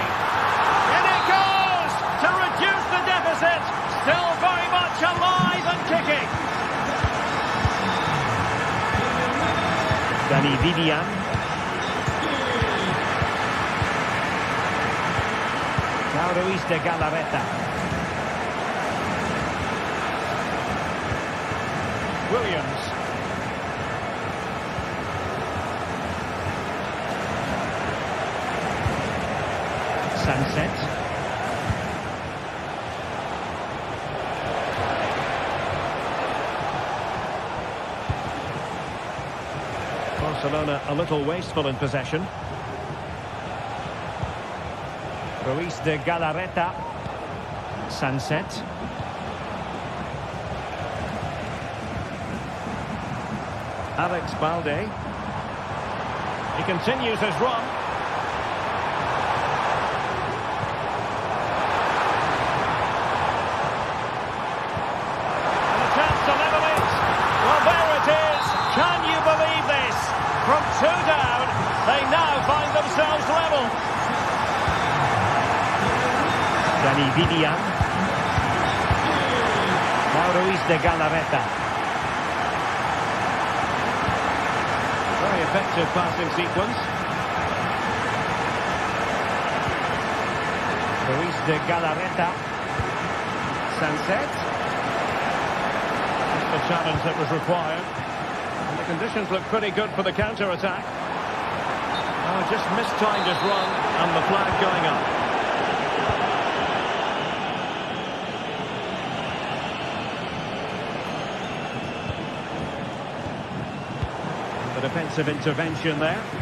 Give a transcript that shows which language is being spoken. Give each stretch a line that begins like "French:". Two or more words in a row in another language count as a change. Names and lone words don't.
English: In it goes to reduce the deficit. Still very much alive and kicking. Dani Vivian. Now Ruiz de Galarreta. Williams. Sunset. Barcelona a little wasteful in possession. Ruiz de Galarreta. Sunset. Alex Balde. He continues his run. And a chance to level it. Well, there it is. Can you believe this? From 2 down, they now find themselves level. Dani Vidian. Now Ruiz de Galarreta. Very effective passing sequence. Ruiz de Galarreta. Sunset. That's the challenge that was required. And the conditions look pretty good for the counter-attack. Oh, just mistimed his run and the flag going up. The defensive intervention there.